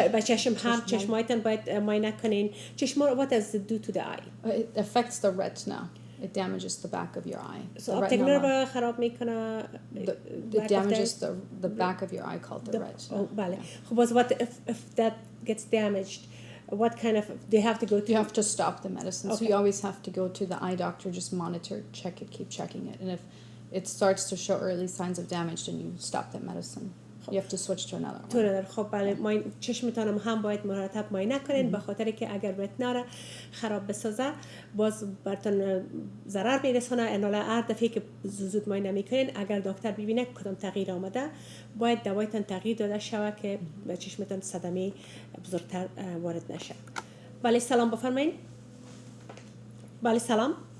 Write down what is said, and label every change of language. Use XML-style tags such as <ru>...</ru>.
<fa>با چشم هم چشمایتان باید معاینه کنین چشم what does it do to the eye</fa> <en>it affects the retina. It damages the back of your eye. So optic nerve خراب میکنه it damages the back of your eye called the retina. بله خب what if that gets damaged what kind of do you have to go to you have to stop the medicine. So you always have to go to the eye doctor, just monitor, check it, keep checking it, and if it starts to show early signs of damage, then you stop that medicine. You have to switch to another one.</en> <fa>خب بله چشمتان هم باید مرتب معاینه کنین به خاطر که اگر رتنا را خراب بسازه باز براتون ضرر میرسونه. اناله هر دفعه که زود معاینه میکنین اگر دکتر ببینه کدام تغییر آمده باید دوایتان تغییر داده شود که به چشمتان صدمه بزرگتر وارد نشه. بله سلام بفرمایید. بله سلام.</fa>